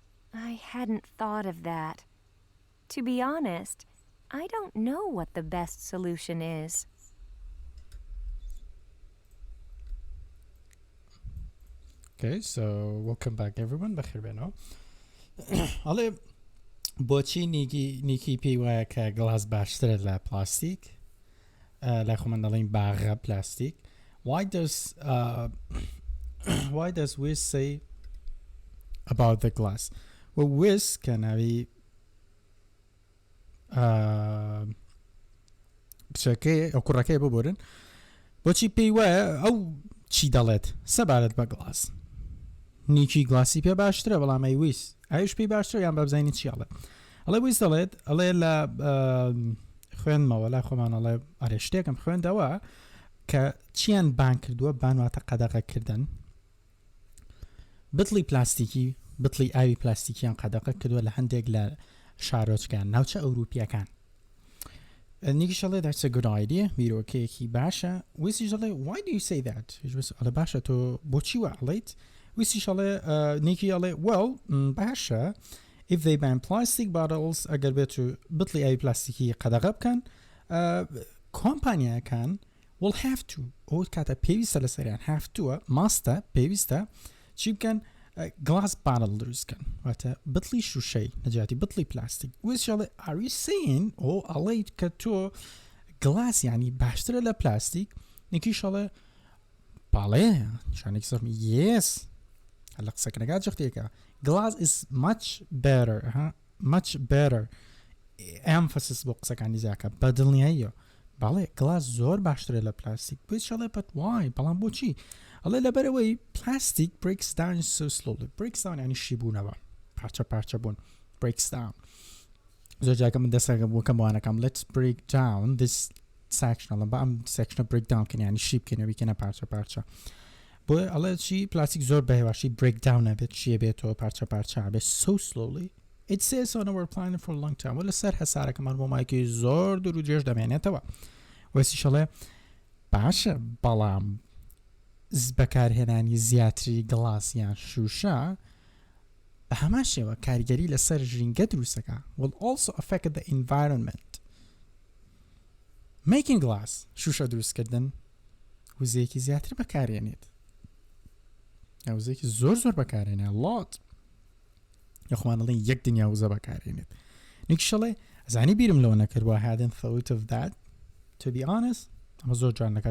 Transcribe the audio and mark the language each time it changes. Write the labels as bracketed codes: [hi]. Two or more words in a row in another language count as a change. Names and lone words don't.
[en] I hadn't thought of that. To be honest, I don't know what the best solution is. Okay, so welcome back everyone. [ckb] بخیر بنو. حالا بۆچی نیکی پێی وایە کە گڵاس باشترە لە پلاستیک لای خۆمان دەڵێن باغە پلاستیک. [en] Why does Wiz say about the glass? [ckb] Well, Wiz کە ناوی بچەکەی ئەو کوڕەکەی ببورن بۆچی پێی وایە ئەو چی دەڵێت سەبارەت بە گڵاس نیکی گڵاسی پێ باشترە بەڵام ئەی ویس ئاویش پێی باشترە یان بەبزانین چیاڵێ ئەڵێ ویس دەڵێت ئەڵێ لە خوێنمەوە لای خۆمان ئەڵێ ئەرێ شتێکم خوێندەوە کە چیان بان کردووە بانواتە قەدەغەکردن بتڵی پلاستیکی بتڵی ئاوی پلاستیکیان قەدەغە کردووە لە هەندێک لە شارۆچکان ناوچە ئەوروپیەکان نیکیش ئەڵێ [en] that's a good idea [ckb] بیرۆکەیەکی باشە ویسیش ئەڵێ [en] why do you say that [ckb] ئەڵێ باشە تۆ بۆچی وە ئەڵێیت ویسیش ئەڵێ نیکی ئەڵێ well باشە [en] if they ban plastic [ckb] bottles ئەگەر بێت و بتڵی ئاوی پلاستیکی قەدەغە بکەن کۆمپانیاکان [en] will have to [ckb] ئەو کاتە پێویستە لەسەریان [en] have to [ckb] ماستە پێویستە چی بکەن [en] glass bottle [ckb] دروستکەن واتە بتڵی شوشەی نەجاتی بتڵی پلاستیک ویسیش ئەڵێ [en] are you saying [ckb] ئەو ئەڵێیت کە تۆ گڵاس یعنی باشترە لە پلاستیک نیکیش ئەڵێ باڵێ شانێکی سەر yes هەلە قسەکەنەکات جەختێکە [en] glass is much better emphasis [ckb] بۆ قسەکانی زیاکە بەدڵنیاییە باڵێ گڵاس زۆر باشترە لە پلاستیک ویسیش ئەڵێ [en] but why [ckb] بەڵام بۆچی ئەڵێ لەبەرەوەی [en] plastic breaks down so slowly breaks down [ckb] یعنی شیبوونەوە پارچە پارچە بوون [en] breaks down [ckb] زۆر جاکە من دەسەکە بۆکەم وانەکەم [en] let's break down this section [ckb] ئەڵێ بە ئەم [en] section break down [ckb] کەن یعنی شیب کەنەوەی کەنە پارچە پارچە بۆ ئەڵێ چی پلاستیک زۆر بەهێواشی [en] break down [ckb] نەبێت چیە بێتەوە پارچە پارچە بێت [en] so slowly it says on our planet for a long time [ckb] وە لەسەر هەسارەکەمان بۆ مایکی زۆر دوور و درێژ دەمێنێتەوە وەسیش ئەڵێ باشە بەڵام بەکارهێنانی زیاتری گڵاس یان شوشە بە هەمان شێوە کاریگەری لەسەر ژینگە دروستەکە [en] will also affect the environment making glass [ckb] شوشە دروستکردن وزەیەکی زیاتر بەکارهێنێت وزەیەکی زۆر بەکارهێنێت lot یخوان دەڵێن یەک دنیا وزە بەکارهێنێت نیکیش ئەڵێ ئەزانی بیرم لەوە نەکردووە [en] hadn't thought of that to be honest [ckb] ئەمە زۆر جوان لە